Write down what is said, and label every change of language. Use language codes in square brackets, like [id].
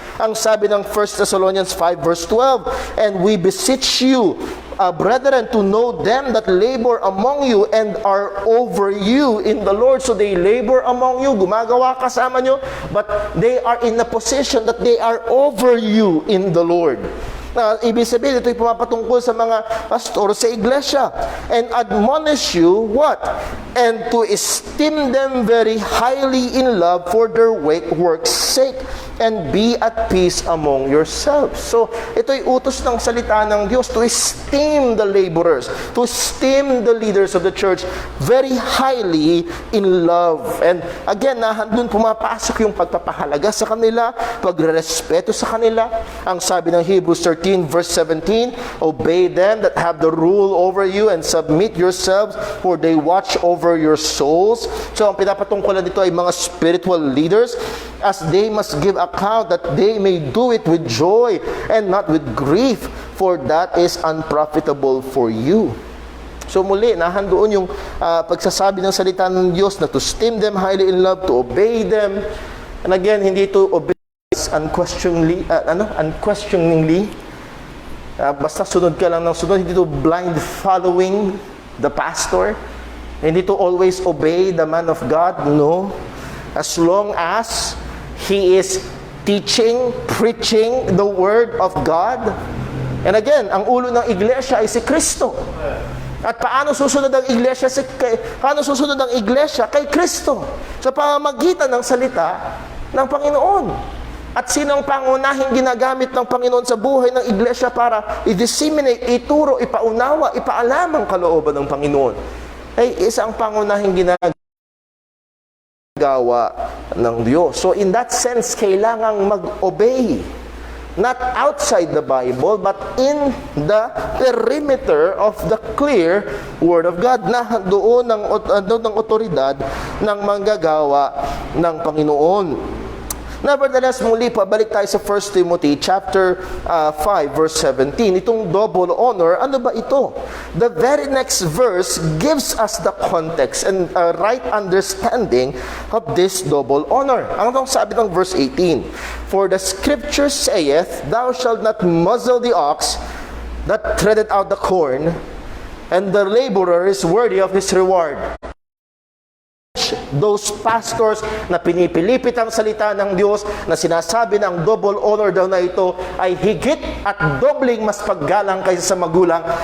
[tl] Ang sabi ng [en] 1 Thessalonians 5 verse 12, and we beseech you, brethren, to know them that labor among you and are over you in the Lord. So they labor among you, [tl] gumagawa kasama nyo, [en] but they are in a position that they are over you in the Lord. [tl] Ibig sabihin, ito'y pumapatungkol sa mga pastor sa iglesia. [en] And admonish you, what? And to esteem them very highly in love for their work's sake, and be at peace among yourselves. [tl] So, ito'y utos ng salita ng Diyos [en] to esteem the laborers, to esteem the leaders of the church very highly in love. [tl] And again, doon pumapasok yung pagpapahalaga sa kanila, pagrespeto sa kanila. Ang sabi ng Hebrews 13 [en] 13 verse 17, obey them that have the rule over you and submit yourselves, for they watch over your souls. So [tl] ang pinapatungkulan dito ay mga [en] spiritual leaders, as they must give account that they may do it with joy and not with grief, for that is unprofitable for you. [tl] So muli, nahandoon yung pagsasabi ng salita ng Diyos na [en] to esteem them highly in love, to obey them. And again, hindi to obey unquestioningly. [tl] Basta sunod ka lang ng sunod, hindi to blind following the pastor. [en] Hindi to always obey the man of God. No. As long as he is teaching, preaching the word of God. [tl] And again, ang ulo ng iglesia ay si Kristo. At paano susunod ang iglesia kay Kristo? Sa pamamagitan ng salita ng Panginoon. At sino ang pangunahing ginagamit ng Panginoon sa buhay ng iglesia para i-disseminate, ituro, ipaunawa, ipaalam ang kalooban ng Panginoon? Ay isang pangunahing ginagawa ng Diyos. [en] So in that sense, [tl] kailangang mag-obey. [en] Not outside the Bible, but in the perimeter of the clear Word of God, [tl] na doon ng otoridad ng manggagawa ng Panginoon. Nevertheless, muli pabalik tayo sa 1 Timothy chapter 5 verse 17. Itong double honor, ano ba ito? [en] The very next verse gives us the context and right understanding of this double honor. [tl] Ang sabi ng [en] verse 18, for the scripture saith, thou shalt not muzzle the ox that treadeth out the corn, and the laborer is worthy of his reward. Those pastors [tl] na pinipilipit ang salita ng Diyos, na sinasabi ng double honor daw na ito ay higit at dobling mas paggalang kaysa sa magulang.